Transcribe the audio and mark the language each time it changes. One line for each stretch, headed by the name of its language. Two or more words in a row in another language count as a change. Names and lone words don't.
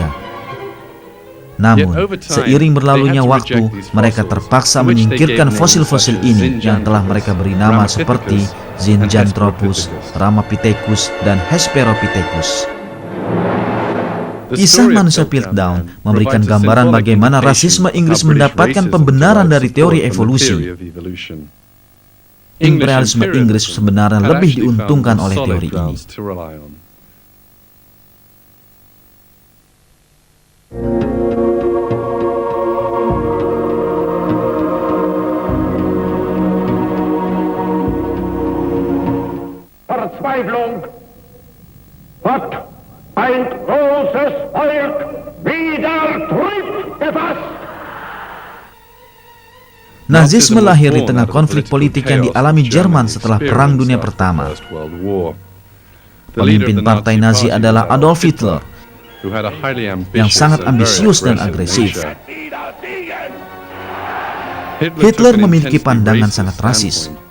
Indonesian: Namun, seiring berlalunya waktu, mereka terpaksa menyingkirkan fosil-fosil ini yang telah mereka beri nama seperti Zinjanthropus, Ramapithecus, dan Hesperopithecus. Kisah manusia Piltdown memberikan gambaran bagaimana rasisme Inggris mendapatkan pembenaran dari teori evolusi. Imperialisme Inggris sebenarnya lebih diuntungkan oleh teori ini.
German: Verzweiflung hat ein großes Volk wieder Trieb gefasst.
Indonesian: Nazisme lahir di tengah konflik politik yang dialami Jerman setelah Perang Dunia Pertama. Pemimpin partai Nazi adalah Adolf Hitler, yang sangat ambisius dan agresif. Hitler memiliki pandangan sangat rasis.